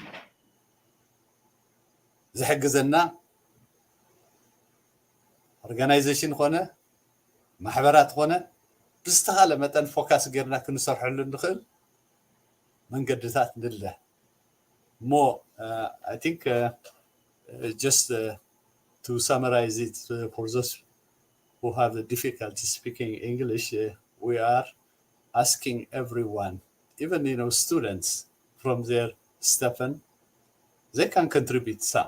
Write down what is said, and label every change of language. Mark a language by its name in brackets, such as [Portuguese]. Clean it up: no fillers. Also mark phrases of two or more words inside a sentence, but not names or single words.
[Tigrinya] ዝሕግዘና ኦርጋናይዜሽን ኮነ ማሕበራት ኮነ ብዝተኻእለ መጠን ፎካስ ጌርና ክንሰርሐሉ ንኽእል መንገድታት ንለ እሞ [English] I think just to summarize it for those who have the difficulty speaking English, we are asking everyone, even students from their stipend, they can contribute some.